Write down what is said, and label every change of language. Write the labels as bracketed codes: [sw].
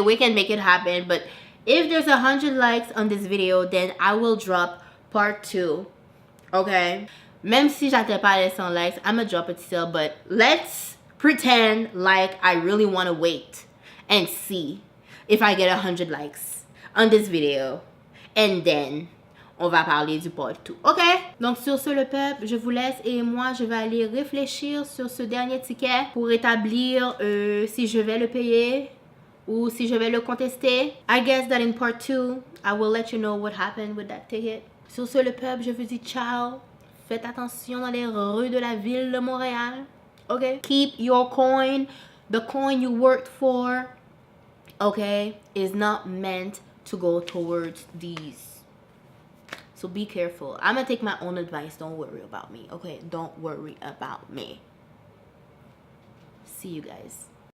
[en] We can make it happen. But if there's 100 likes on this video, then I will drop part 2, okay? [fr] Même si j'atteins pas les 100 likes, [en] I'm gonna drop it still, but let's pretend like I really want to wait and see if I get 100 likes on this video. And then, [fr] on va parler du part 2. OK? Donc, sur ce, le peuple, je vous laisse et moi, je vais aller réfléchir sur ce dernier ticket pour établir si je vais le payer ou si je vais le contester. [en] I guess that in part 2, I will let you know what happened with that ticket. [fr] Sur ce, le peuple, je vous dis ciao. Faites attention dans les rues de la ville de Montréal. [en] OK? Keep your coin. The coin you worked for, okay, is not meant to go towards these So be careful. I'm gonna take my own advice. Don't worry about me. Okay? Don't worry about me. See you guys.